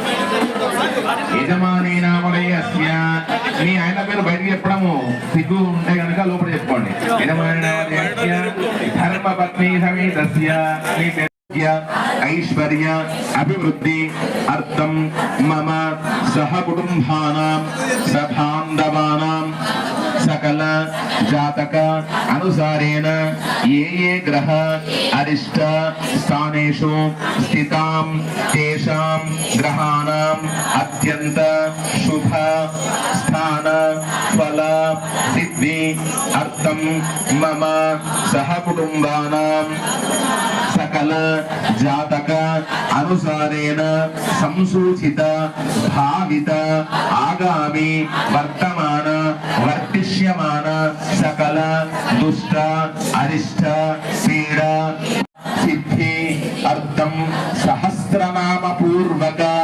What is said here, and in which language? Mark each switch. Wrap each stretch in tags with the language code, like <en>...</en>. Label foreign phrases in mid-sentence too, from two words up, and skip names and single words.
<te>యజమానేనామలయస్య మీ ఆయన పేరు బయటికి చెప్పడము సిగ్గు ఉంటే కనుక లోపల చెప్పుకోండి</te> <sa>యజమానేనామలయస్య ధర్మపత్ని సమేతస్య మీ ఐశ్వర్య అభివృద్ధి అర్థం మమ సహ కుటుంబానాం సబాంధవానాం सकल जातक अनुसारेण ये ये ग्रह अरिष्ट स्थानेषु स्थितां तेषां ग्रहाणां अत्यंत शुभ स्थान फल सिद्धि अर्थं मम सह कुटुंबानां सकल जातक अनुसारेण संसूचित भावित आगामी वर्तमान वर्तिष्यमान सकल दुष्ट अरिष्ट पीड़ा सिद्धि अर्थम सहस्रनाम पूर्वक</sa>